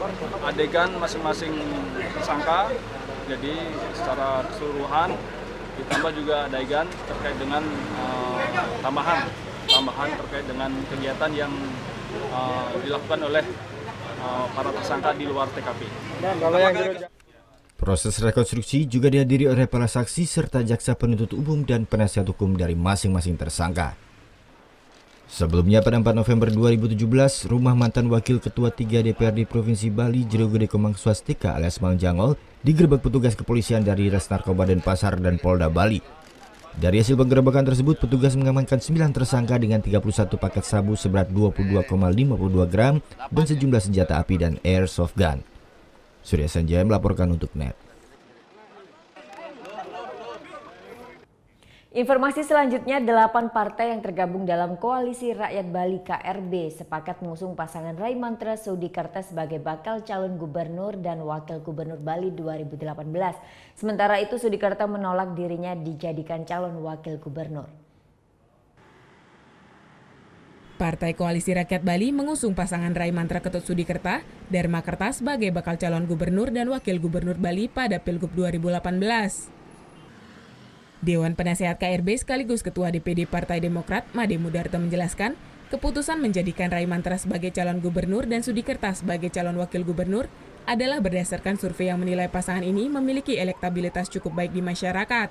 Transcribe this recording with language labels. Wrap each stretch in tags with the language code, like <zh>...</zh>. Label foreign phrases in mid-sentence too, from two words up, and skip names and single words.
<id>Adegan masing-masing tersangka, jadi secara keseluruhan ditambah juga adegan terkait dengan tambahan terkait dengan kegiatan yang dilakukan oleh para tersangka di luar TKP. Dan kalau yang proses rekonstruksi juga dihadiri oleh para saksi serta jaksa penuntut umum dan penasihat hukum dari masing-masing tersangka. Sebelumnya pada 4 November 2017, rumah mantan Wakil Ketua 3 DPRD Provinsi Bali Jero Gede Komang Swastika alias Mang Jangol digerebek petugas kepolisian dari Res Narkoba Denpasar dan Polda Bali. Dari hasil penggerebekan tersebut, petugas mengamankan 9 tersangka dengan 31 paket sabu seberat 22,52 gram dan sejumlah senjata api dan airsoft gun. Surya Sanjaya melaporkan untuk NET. Informasi selanjutnya, 8 partai yang tergabung dalam Koalisi Rakyat Bali KRB sepakat mengusung pasangan Rai Mantra Sudikerta sebagai bakal calon gubernur dan wakil gubernur Bali 2018. Sementara itu Sudikerta menolak dirinya dijadikan calon wakil gubernur. Partai Koalisi Rakyat Bali mengusung pasangan Rai Mantra Ketut Sudikerta, Dharma Kerta sebagai bakal calon gubernur dan wakil gubernur Bali pada Pilgub 2018. Dewan Penasehat KRB sekaligus Ketua DPD Partai Demokrat Made Mudarto menjelaskan, keputusan menjadikan Rai Mantra sebagai calon gubernur dan Sudikerta sebagai calon wakil gubernur adalah berdasarkan survei yang menilai pasangan ini memiliki elektabilitas cukup baik di masyarakat.</id>